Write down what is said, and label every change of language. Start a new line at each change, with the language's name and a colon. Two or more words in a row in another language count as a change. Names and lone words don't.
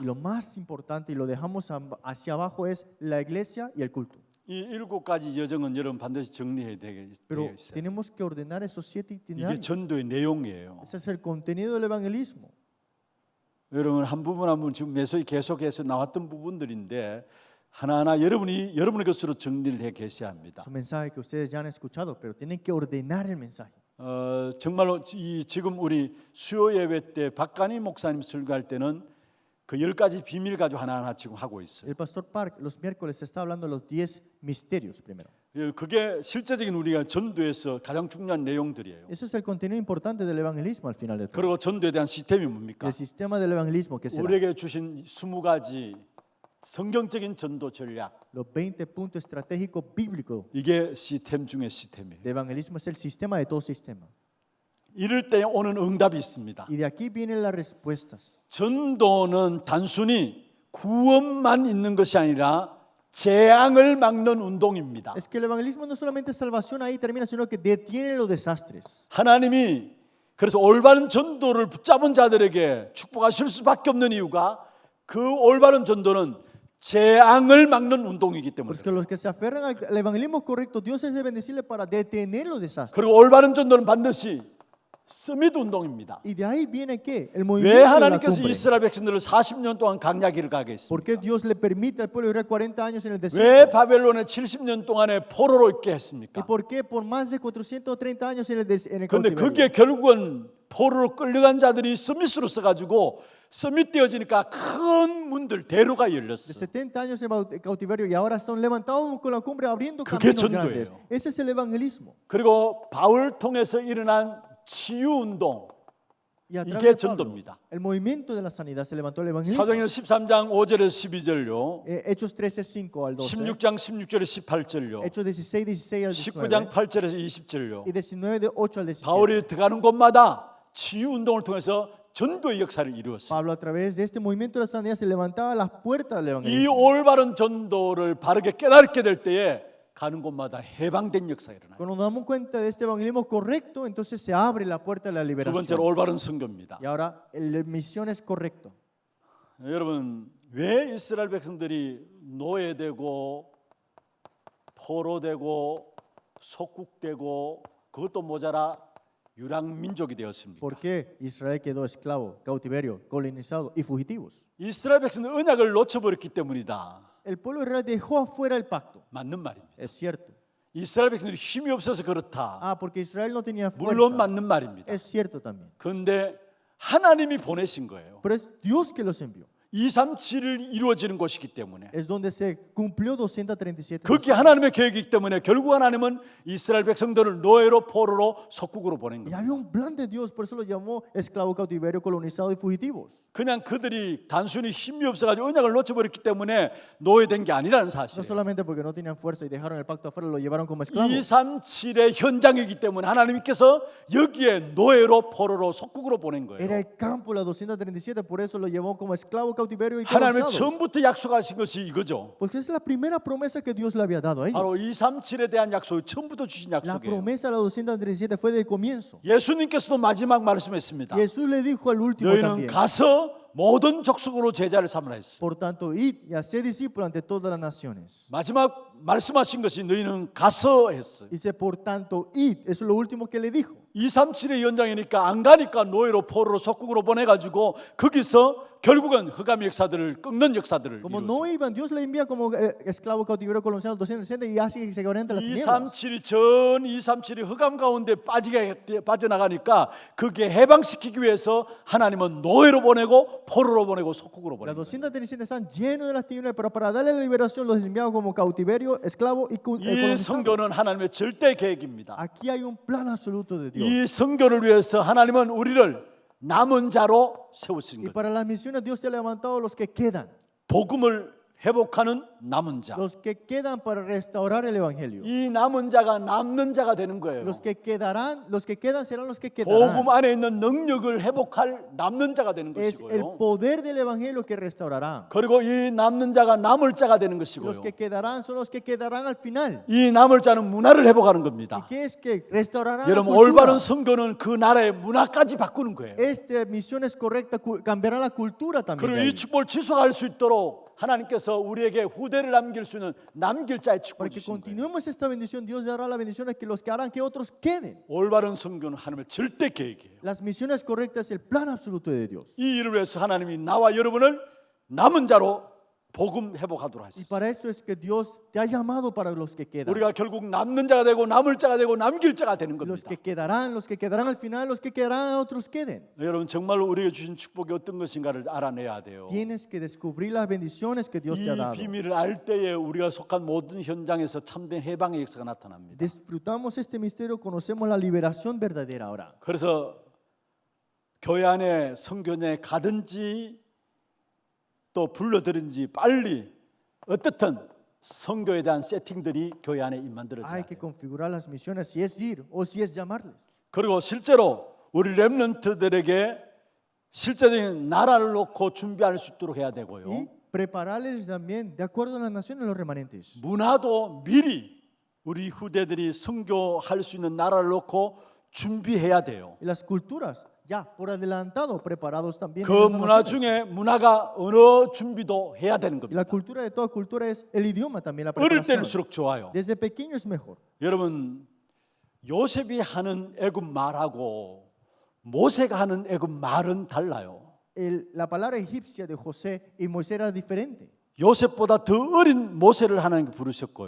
Spanish: Y lo más importante, y lo dejamos hacia abajo, es la iglesia y el culto.
Korean: 이 7가지 여정은 여러분 반드시 정리해야
Spanish: Pero
Korean: 되겠어요.
Spanish: tenemos que ordenar esos 7
Korean: 이게
Spanish: itinerarios.
Korean: 전도의 내용이에요.
Spanish: Ese es el contenido del evangelismo.
Korean: 여러분 한 부분 한 부분 지금 메시지 계속해서 나왔던 부분들인데 하나하나 여러분의 것으로 정리를 해 계셔야 합니다.
Spanish: Es un mensaje que ustedes ya han escuchado, pero tienen que ordenar el mensaje.
Korean: 정말로 지금 우리 수요 예배 때 박간희 목사님 설교할 때는 그 10가지 비밀 가지고 하나하나 지금 하고 있어요.
Spanish: El pastor Park los miércoles está hablando de los 10 misterios primero.
Korean: 그게 실제적인 우리가 전도에서 가장 중요한 내용들이에요.
Spanish: Eso es el contenido importante del evangelismo al final de todo.
Korean: 그리고 전도에 대한 시스템이 뭡니까?
Spanish: El sistema del evangelismo que será.
Korean: 우리에게 주신 20가지 성경적인 전도 전략.
Spanish: Los 20 puntos estratégicos bíblicos
Korean: 이게 시스템 중의 시스템이에요.
Spanish: de evangelismo es el sistema de todo sistema.
Korean: 이럴 때 오는 응답이 있습니다.
Spanish: Y de aquí vienen las respuestas.
Korean: 전도는 단순히 구원만 있는 것이 아니라 재앙을 막는 운동입니다.
Spanish: Es que el evangelismo no solamente es salvación ahí termina, sino que detiene los desastres.
Korean: 하나님이 그래서 올바른 전도를 붙잡은 자들에게 축복하실 수밖에 없는 이유가 그 올바른 전도는 재앙을 막는 운동이기 때문에.
Spanish: Porque los que se aferran al evangelismo correcto, Dios es de bendecirle para detener los desastres.
Korean: 그리고 올바른 전도는 반드시 서밋 운동입니다.
Spanish: Y de ahí viene ¿qué? El
Korean: 왜
Spanish: movimiento de la
Korean: 하나님께서
Spanish: cumbre.
Korean: 이스라엘 백성들을 40년 동안 강야기를 가게
Spanish: ¿Por qué
Korean: 했습니까?
Spanish: Dios le permite al pueblo vivir 40 años en el
Korean: 왜
Spanish: desierto?
Korean: 바벨론에 70년 동안에 포로로 있게
Spanish: ¿Y
Korean: 했습니까?
Spanish: por qué por más de 430 años en el
Korean: 그런데
Spanish: cautiverio?
Korean: 그게 결국은 포로로 끌려간 자들이 서밋으로 써가지고 서밋 되어지니까 큰 문들 대로가
Spanish: De
Korean: 열렸어.
Spanish: 70 años en el cautiverio y ahora son levantados con la cumbre abriendo
Korean: 그게
Spanish: caminos grandes.
Korean: 전도예요.
Spanish: Ese es el evangelismo.
Korean: 그리고 바울 통해서 일어난 치유 운동,
Spanish: Y a través
Korean: 이게
Spanish: de Pablo,
Korean: 전도입니다.
Spanish: el movimiento de la sanidad se levantó el evangelismo.
Korean: 사도행전 13장 5절에서 12절요,
Spanish: Hechos 13:5 al 12.
Korean: 16장 16절에서 18절요,
Spanish: Hechos 16 al
Korean: 19장
Spanish: 19.
Korean: 8절에서 20절요.
Spanish: Y 19 de 8 al 17.
Korean: 바울이 들어가는 곳마다 치유 운동을 통해서 전도의 역사를 이루었어요.
Spanish: Pablo a través de este movimiento de la sanidad se levantaba a las puertas del
Korean: 이
Spanish: evangelismo.
Korean: 올바른 전도를 바르게 깨닫게 될 때에 가는 곳마다 해방된 역사가 일어나요.
Spanish: Cuando nos damos cuenta de este evangelismo correcto, entonces se abre la puerta de la
Korean: 두 번째로
Spanish: liberación.
Korean: 올바른 선교입니다.
Spanish: Y ahora la misión es correcto.
Korean: 여러분 왜 이스라엘 백성들이 노예되고 포로되고 속국되고 그것도 모자라 유랑 민족이 되었습니까?
Spanish: ¿Por qué Israel quedó esclavo, cautiverio, colonizado y fugitivos?
Korean: 이스라엘 백성은 언약을 놓쳐버렸기 때문이다.
Spanish: El pueblo de Israel dejó afuera el pacto.
Korean: 맞는 말입니다.
Spanish: Es cierto.
Korean: 이스라엘 백성들이 힘이 없어서 그렇다.
Spanish: Ah, porque Israel no tenía
Korean: 물론
Spanish: fuerza.
Korean: 맞는 말입니다.
Spanish: Es cierto también.
Korean: 그런데 하나님이 보내신 거예요.
Spanish: Pero es Dios que los envió.
Korean: 237을 이루어지는 것이기 때문에
Spanish: Es donde se cumplió 237
Korean: 그게
Spanish: naciones.
Korean: 하나님의 계획이기 때문에 결국 하나님은 이스라엘 백성들을 노예로 포로로 석국으로 보낸
Spanish: Y
Korean: 거예요.
Spanish: había un plan de Dios, por eso lo llamó esclavo, cautiverio, colonizado y fugitivos.
Korean: 그냥 그들이 단순히 힘이 없어가지고 언약을 놓쳐버렸기 때문에 노예된 게 아니라는
Spanish: No
Korean: 사실이에요.
Spanish: solamente porque no tenían fuerza y dejaron el pacto afuera, lo llevaron como esclavos.
Korean: 237의 현장이기 때문에 하나님께서 여기에 노예로 포로로 석국으로 보낸 거예요.
Spanish: Era el campo, la 237, por eso lo llevó como esclavo, cautiverio y
Korean: 하나님은
Spanish: colonizado.
Korean: 처음부터 약속하신 것이 이거죠.
Spanish: Porque es la primera promesa que Dios le había dado a
Korean: 바로
Spanish: ellos.
Korean: 237에 대한 약속이 처음부터 주신
Spanish: La
Korean: 약속이에요.
Spanish: promesa de la 237 fue del comienzo.
Korean: 예수님께서도 마지막 말씀했습니다.
Spanish: Jesús le dijo al último
Korean: 너희는
Spanish: también.
Korean: 가서 모든 족속으로 제자를 삼으라 했어요.
Spanish: Por tanto, id y haced discípulos ante todas las naciones.
Korean: 마지막 말씀하신 것이 너희는 가서 했어요.
Spanish: Dice, por tanto, id. Eso es lo último que le dijo.
Korean: 237의 연장이니까 안 가니까 노예로 포로로 석국으로 보내가지고 거기서 결국은 흑암의 역사들을 꺾는 역사들을
Spanish: Como
Korean: 이루었어요.
Spanish: no iban, Dios le envía como esclavo cautiverio colonizado 260 y hace que se oriente las tinieblas.
Korean: 237이 전 237이 흑암 가운데 빠져나가니까 그게 해방시키기 위해서 하나님은 노예로 보내고 포로로 보내고 석국으로
Spanish: Las
Korean: 보내고
Spanish: 237 están llenos de las tinieblas, pero para darle la liberación los enviaron como cautiverio, esclavo y
Korean: 이
Spanish: colonizado.
Korean: 성교는 하나님의 절대 계획입니다.
Spanish: Aquí hay un plan absoluto de Dios.
Korean: 이 성교를 위해서 하나님은 우리를 남은 자로 세우신
Spanish: Y
Korean: 것.
Spanish: para las misiones Dios te ha levantado los que quedan.
Korean: 복음을 회복하는 남은 자.
Spanish: Los que quedan para restaurar el evangelio.
Korean: 이 남은 자가 남는 자가 되는 거예요.
Spanish: Los que quedan serán los que quedarán.
Korean: 복음 안에 있는 능력을 회복할 남는 자가 되는
Spanish: Es el
Korean: 것이고요.
Spanish: poder del evangelio que restaurará.
Korean: 그리고 이 남는 자가 남을 자가 되는 것이고요.
Spanish: Los que quedarán son los que quedarán al final.
Korean: 이 남을 자는 문화를 회복하는
Spanish: ¿Y
Korean: 겁니다.
Spanish: qué es que restaurarán la
Korean: 여러분
Spanish: cultura?
Korean: 올바른 선교는 그 나라의 문화까지 바꾸는 거예요.
Spanish: Esta misión es correcta, cambiará la cultura también.
Korean: 그리고
Spanish: de
Korean: 이
Spanish: ahí.
Korean: 축복을 지속할 수 있도록 하나님께서 우리에게 후대를 남길 수 있는 남길 자의 축복을
Spanish: Para que
Korean: 주신 거예요.
Spanish: continuemos esta bendición, Dios dará la bendición a que los que harán que otros queden.
Korean: 올바른 선교는 하나님의 절대 계획이에요.
Spanish: Las misiones correctas es el plan absoluto de Dios.
Korean: 이 일을 위해서 하나님이 나와 여러분을 남은 자로 복음 회복하도록
Spanish: Y
Korean: 하셨어요.
Spanish: para eso es que Dios te ha llamado para los que quedan.
Korean: 우리가 결국 남는 자가 되고 남을 자가 되고 남길 자가 되는
Spanish: Los
Korean: 겁니다.
Spanish: que quedarán al final, los que quedarán a otros queden.
Korean: 여러분 정말로 우리에게 주신 축복이 어떤 것인가를 알아내야 돼요.
Spanish: Tienes que descubrir las bendiciones que Dios te ha
Korean: 이
Spanish: dado.
Korean: 비밀을 알 때에 우리가 속한 모든 현장에서 참된 해방의 역사가 나타납니다.
Spanish: Disfrutamos este misterio, conocemos la liberación verdadera ahora.
Korean: 그래서 교회 안에 선교에 가든지 또 불러들은지 빨리 어떻든 선교에 대한 세팅들이 교회 안에
Spanish: Hay
Korean: 만들어져야
Spanish: que
Korean: 돼요.
Spanish: configurar las misiones, si es ir o si es llamarles.
Korean: 그리고 실제로 우리 렘넌트들에게 실제적인 나라를 놓고 준비할 수 있도록 해야 되고요.
Spanish: Y prepararles también, de acuerdo a las naciones, los remanentes.
Korean: 문화도 미리 우리 후대들이 선교할 수 있는 나라를 놓고 준비해야 돼요.
Spanish: Y las culturas, ya por adelantado, preparados también.
Korean: 그
Spanish: en esas
Korean: 문화
Spanish: naciones.
Korean: 중에 문화가 언어 준비도 해야 되는
Spanish: Y la
Korean: 겁니다.
Spanish: cultura de toda cultura es el idioma también, la
Korean: 어릴
Spanish: preparación.
Korean: 때일수록 좋아요.
Spanish: Desde pequeño es mejor.
Korean: 여러분 요셉이 하는 애굽 말하고 모세가 하는 애굽 말은 달라요.
Spanish: La palabra egipcia de José y Moisés era diferente.
Korean: 요셉보다 더 어린 모세를 하나님께 부르셨고요.